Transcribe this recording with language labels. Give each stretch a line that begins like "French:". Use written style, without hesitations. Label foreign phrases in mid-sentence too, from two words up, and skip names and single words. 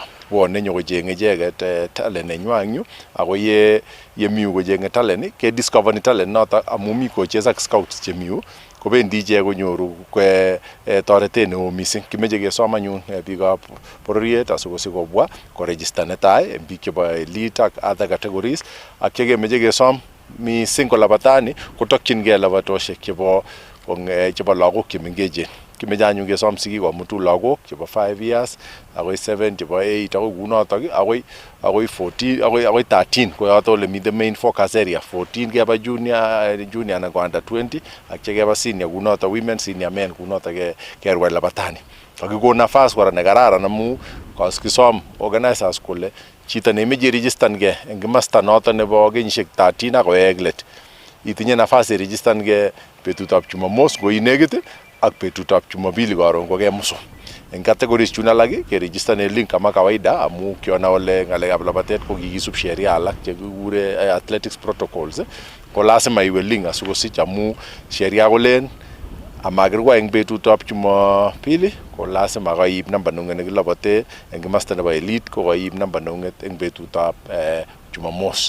Kalenjin: Bwone nyokocheng'e icheket talent nenywa eng yu ako yemi yu kocheng'e talent kediscoveri talent noto amu mi coaches ak scouts chemi yu kobendi ichek konyoru toretet neo mising. Kimeche kesom anyun biikab bororiet asikosich kobwa koregister netai eng biik chebo elite ak
English: other categories
Kalenjin: ak chekemeche kesom mising ko labatani kotokyingei labatosiek chebo lagok chemengechen. Kimeche anyun kesom sigik komutu lagok chebo 5 years akoi 7 chebo 8 akoi kunotok akoi 14 akoi 13 ko yoto ole mi
English: the main focus area
Kalenjin: 14 keba junior anan ko under 20 ak chekeba senior kunoto
English: women senior men
Kalenjin: kunoto kerwai labatani. Kakikon nafas kora nekararan amu kisom organizers kole chito nemeche registergei eng kimasta noto nebo kenyisiek 13 akowek let itinye nafas iregistergei betutab Jumamos ngo inekit ak betutab Jumapili karon ko kemusu. Eng categories chun alak keregisterne link
Swahili: kama kawaida
Kalenjin: amu kiona ole ng'alekab labatet ko kikisub sheria alak chekikure
English: athletics protocols
Kalenjin: ko lazima iwe link asikosich amu sheria kolen Amagirwa eng betutab Jumapili ko lazima koib namba nung'et nekilobote eng kimasta nebo elite ko koib namba nung'et eng betutab Jumamos.